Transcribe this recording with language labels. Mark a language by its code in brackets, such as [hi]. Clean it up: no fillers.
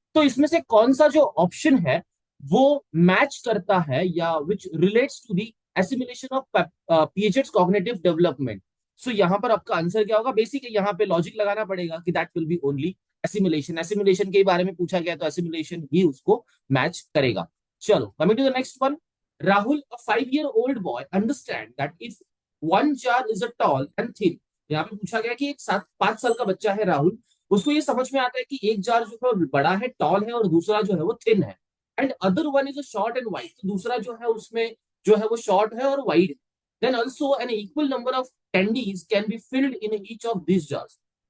[hi] तो इसमें से कौन सा जो ऑप्शन है वो मैच करता है या [en] Which relates to the assimilation of Piaget's cognitive development? [hi] सो यहां पर आपका आंसर क्या होगा? बेसिक यहाँ पे लॉजिक लगाना पड़ेगा कि [en] That will be only assimilation. [hi] Assimilation के बारे में पूछा गया तो एसिमुलेशन ही उसको मैच करेगा। [en] चलो coming to the next one, Rahul, a 5-year-old boy, understand that if one jar is a tall and thin। [hi] यहाँ पे पूछा गया कि एक 5 साल का बच्चा है राहुल, उसको ये समझ में आता है कि एक जार जो है वो बड़ा है, टॉल है, और दूसरा जो है वो थिन है, [en] And other one is a short and wide. [hi] तो दूसरा जो है उसमें जो है वो शॉर्ट है और वाइड है। [en] Then also an equal number of candies can be filled in each of this jars.